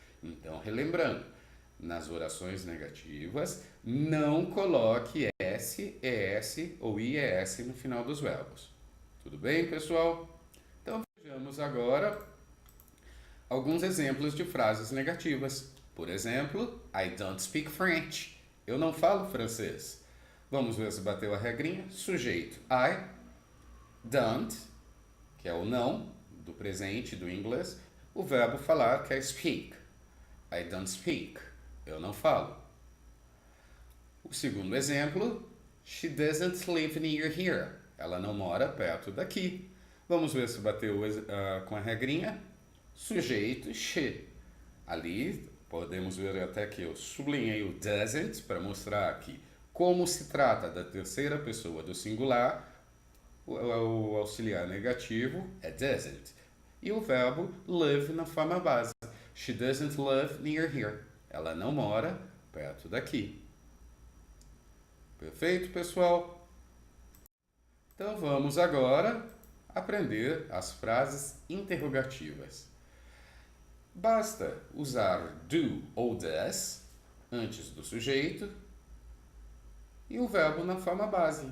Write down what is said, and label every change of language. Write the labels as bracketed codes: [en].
[pt] Então, relembrando, nas orações negativas, não coloque S, ES ou IES no final dos verbos. Tudo bem, pessoal? Então, vejamos agora alguns exemplos de frases negativas. Por exemplo, [en] I don't speak French. [pt] Eu não falo francês. Vamos ver se bateu a regrinha. Sujeito, [en] I don't, [pt] que é o não, do presente, do inglês. O verbo falar, que é speak. [en] I don't speak. [pt] Eu não falo. O segundo exemplo, [en] she doesn't live near here. [pt] Ela não mora perto daqui. Vamos ver se bateu com a regrinha. Sujeito, she. Ali, podemos ver até que eu sublinhei o doesn't para mostrar que, como se trata da terceira pessoa do singular, o auxiliar negativo é doesn't. E o verbo live na forma base. [en] She doesn't live near here. [pt] Ela não mora perto daqui. Perfeito, pessoal? Então vamos agora aprender as frases interrogativas. Basta usar do ou does antes do sujeito e o verbo na forma base.